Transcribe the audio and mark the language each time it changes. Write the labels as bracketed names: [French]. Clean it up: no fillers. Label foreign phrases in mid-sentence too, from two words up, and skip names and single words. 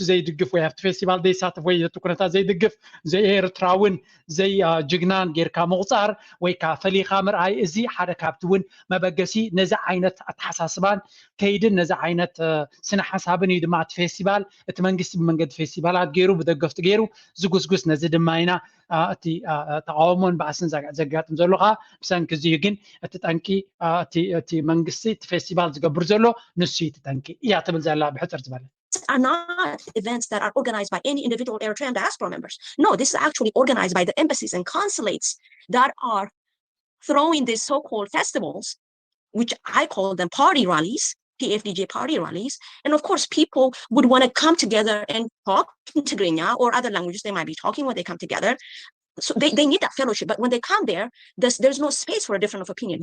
[Tigrinya] ዘይድግፍ ወይ ኣብቲ ፌስቲቫል ዘይሳተፍ ወይ እቲ ኩነታት ዘይድግፍ ዘይኤርትራውን ዘይ ጅግናን ጌርካ ምቁፃር ወይ ከዓ ፈሊኻ ምርኣይ እዚ ሓደ ካብቲ እውን መበገሲ ነዚ ዓይነት ኣተሓሳስባን ከይድን ነዚ ዓይነት ስነ ሓሳብን እዩ ድማ እቲ ፌስቲቫል እቲ መንግስቲ ብመንገዲ ፌስቲቫላት ገይሩ ብደገፍቲ ገይሩ ዝጉስጉስ ነዚ ድማ ኢና እቲ ተቃውሞን ባእስን ዘጋጥም ዘሎ ካ ብሰንኪ እዚ ግን እቲ ጠንቂ እቲ መንግስቲ እቲ ፌስቲቫል ዝገብር ዘሎ ንሱ እዩ እቲ ጠንቂ እያ ትብል ዘላ ብሕፅር ዝበለ [English] are not events that are organized by any individual Eritrean diaspora members. No, this is actually organized by the embassies and consulates that are throwing these so-called festivals, which I call them party rallies, PFDJ party rallies. And of course, people would want to come together and talk in Tigrinya or other languages they might be talking when they come together, So they need that fellowship, but when they come there, there's no space for a difference of opinion.